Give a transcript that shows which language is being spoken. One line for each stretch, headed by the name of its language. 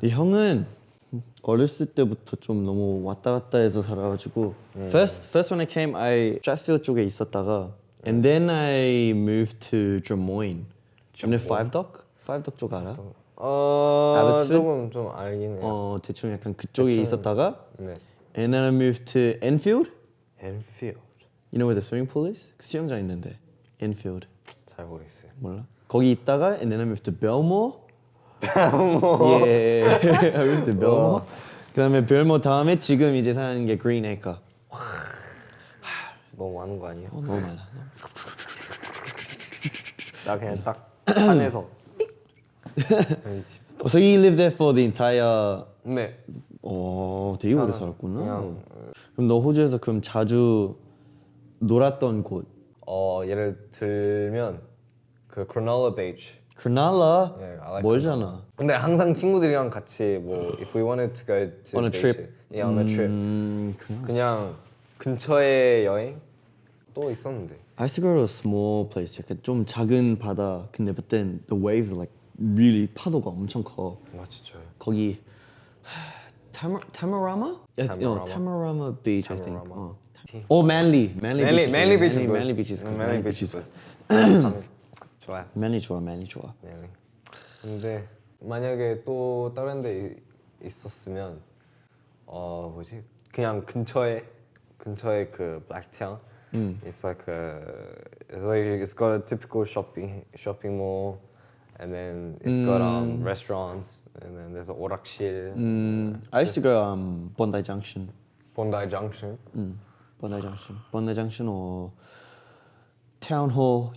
Korean: 이 형은 어렸을 때부터 좀 너무 왔다 갔다 해서 살아가지고
English: first when I came, I Strathfield
Korean: 쪽에 있었다가
English: and then I moved to Drummoyne. You know Five Dock? Five Dock
Korean: 쪽 알아?
English: Abbotsford?
Korean: 조금 좀 알긴 해요. 대충 약간 그쪽에 있었다가 네.
English: and then I moved to Enfield.
Korean: 엔필드.
English: You know where the swimming pool is?
Korean: 수영장 있는데 Enfield. 잘 모르겠어요. 몰라? 거기 있다가
English: and then I moved to Belmore. Yeah, I moved to Belmore.
Korean: 그다음에 Belmore 다음에 지금 이제 사는 게 Greenacre. 너무 많은 거 아니에요? 너무 많아. 나 그냥 딱 산에서. 집.
English: So you lived there for the entire.
Korean: 네. 되게 오래 살았구나. 그럼 너 호주에서 그럼 자주 놀았던 곳? 예를 들면 그 크로놀라 비치. 크로놀라
English: Yeah, I like
Korean: 멀잖아. 근데 항상 친구들이랑 같이 뭐
English: if we wanted to go to On a beach, trip. yeah, on a trip.
Korean: 그냥 근처에 여행 또 있었는데.
English: I used to go to a small place.
Korean: 약간 좀 작은 바다. 근데
English: but then the waves are like really
Korean: 파도가 엄청 커. 진짜요? 거기 Tamarama?
English: Tamarama. Tamarama Beach, I think. Tamarama. Manly. Manly Beach. Manly Beach is good. Manly Beach is good. Manly Beach is good.
Korean: 좋아요. Manly 좋아, Manly 좋아. Manly. 근데 만약에 또 다른 데 있었으면 뭐지? 그냥 근처에 그 Blacktown.
English: It's like it's got a typical shopping mall. And then it's got restaurants, and then there's an 오락실. I used to go Bondi Junction. Bondi Junction. Bondi Junction or Town Hall.